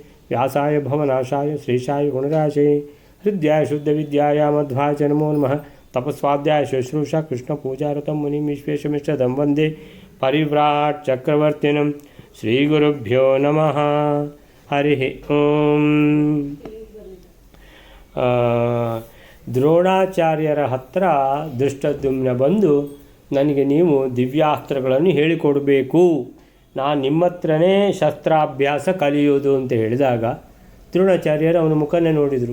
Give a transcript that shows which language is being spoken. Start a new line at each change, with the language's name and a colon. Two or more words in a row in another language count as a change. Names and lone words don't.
Sanskrit: व्यासाय भवनाशाय श्रीशाय गुणराशये हृद्याय शुद्धविद्याय मध्वाय च नमो नमः। तपस्वाध्याय शुश्रूषा कृष्ण पूजारतं मुनिं विश्वेशमिष्टदं वन्दे परिव्राट् चक्रवर्तिनं श्रीगुरुभ्यो नमः। हरिः ओं।
Kannada: ದ್ರೋಣಾಚಾರ್ಯರ ಹತ್ರ ದೃಷ್ಟದ್ಯುಮ್ನ ಬಂದು ನನಗೆ ನೀವು ದಿವ್ಯಾಸ್ತ್ರಗಳನ್ನು ಹೇಳಿಕೊಡಬೇಕು, ನಾನು ನಿಮ್ಮ ಹತ್ರನೇ ಶಸ್ತ್ರಾಭ್ಯಾಸ ಕಲಿಯೋದು ಅಂತ ಹೇಳಿದಾಗ ದ್ರೋಣಾಚಾರ್ಯರು ಅವನ ಮುಖನೇ ನೋಡಿದರು.